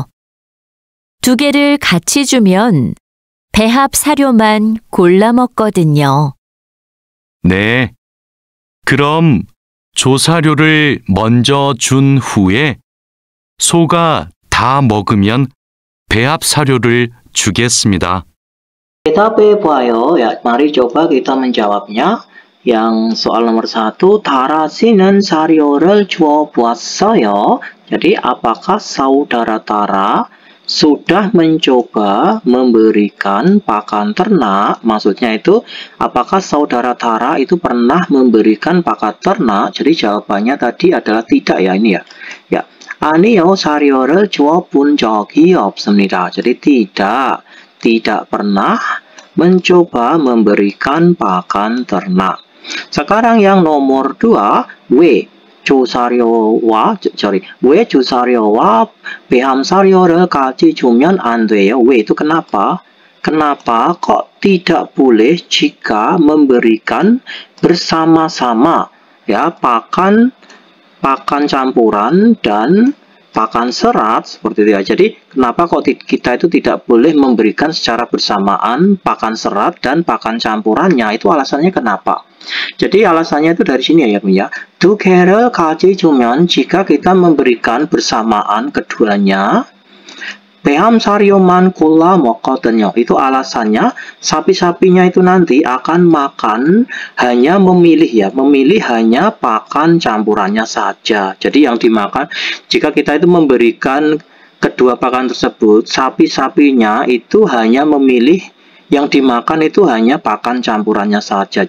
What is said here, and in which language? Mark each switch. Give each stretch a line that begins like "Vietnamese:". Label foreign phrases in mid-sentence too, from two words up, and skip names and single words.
Korean: 두 개를 같이 주면 배합 사료만 골라 먹거든요. 네. 그럼 조사료를 먼저 준 후에 소가 다 먹으면 배합 사료를 주겠습니다.
Indonesian: Kita boyo ya, mari coba kita menjawabnya. Yang soal nomor 1,
Korean: Tarasi는 사료를 줘봤어요.
Indonesian: Jadi apakah saudara Tara sudah mencoba memberikan pakan ternak? Maksudnya itu, apakah saudara Tara itu pernah memberikan pakan ternak? Jadi jawabannya tadi adalah tidak ya, ini ya. Ya,
Korean: 아니요, 사료를 줘본 적이 없습니다.
Indonesian: Jadi tidak pernah mencoba memberikan pakan ternak. Sekarang yang nomor 2,
Korean: 왜 조사료와 배합 사료를 같이 주면 안 돼요?
Indonesian: 왜 itu kenapa? Kenapa kok tidak boleh jika memberikan bersama-sama ya pakan campuran dan pakan serat seperti itu ya. Jadi kenapa kok kita itu tidak boleh memberikan secara bersamaan pakan serat dan pakan campurannya? Itu alasannya kenapa? Jadi alasannya itu dari sini ya.
Korean: 두 개를 같이 주면
Indonesian: jika kita memberikan bersamaan keduanya
Korean: 배합 사료만 골라 먹거든요.
Indonesian: Itu alasannya sapi-sapinya itu nanti akan makan hanya memilih hanya pakan campurannya saja. Jadi yang dimakan jika kita itu memberikan kedua pakan tersebut, sapi-sapinya itu hanya memilih yang dimakan itu hanya pakan campurannya saja.